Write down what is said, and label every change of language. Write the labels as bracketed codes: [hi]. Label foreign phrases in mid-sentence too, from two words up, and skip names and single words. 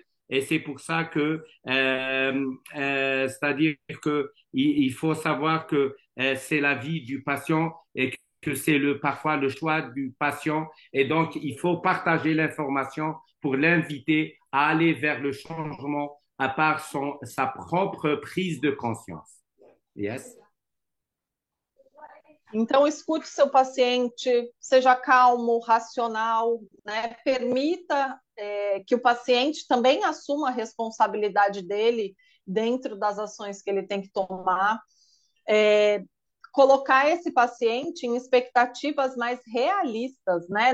[fr] Et c'est pour ça que, c'est-à-dire que il faut savoir que c'est la vie du patient et que c'est parfois le choix du patient. Et donc, il faut partager l'information pour l'inviter à aller vers le changement à part sa propre prise de conscience. Yes? [pt] Então, escute seu paciente, seja calmo, racional, né? Permita que o paciente também assuma a responsabilidade dele dentro das ações que ele tem que tomar. Colocar esse paciente em expectativas mais realistas, né?